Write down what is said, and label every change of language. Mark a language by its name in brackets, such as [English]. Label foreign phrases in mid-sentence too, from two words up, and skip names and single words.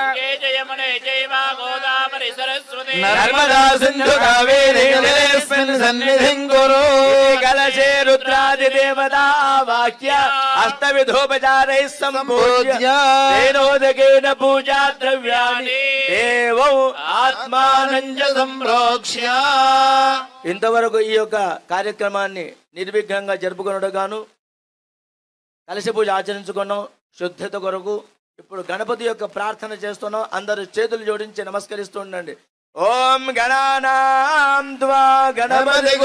[Sanskrit] नर्मदा सिन्धु कावेरी जलेऽस्मिन् सन्निधिं कुरु कलशे रुद्रादिदेवता वाक्य अष्टविधोपचारैः सम्पूज्य तेनोदकेन पूजा द्रव्याणि देवौ आत्मानं च संप्रोक्ष्य [Telugu] ఇంతవరకు ఈ యొక్క కార్యక్రమాన్ని నిర్విఘ్నంగా జరుపుకొనుటగాను కలశ పూజ ఆచరించుకున్నాం శుద్ధత కొరకు ఇప్పుడు గణపతి యొక్క ప్రార్థన చేస్తున్నాం అందరూ చేతులు జోడించి నమస్కరిస్తూ ఉండండి [Sanskrit] ఓం గణానాం త్వా గణపతిగో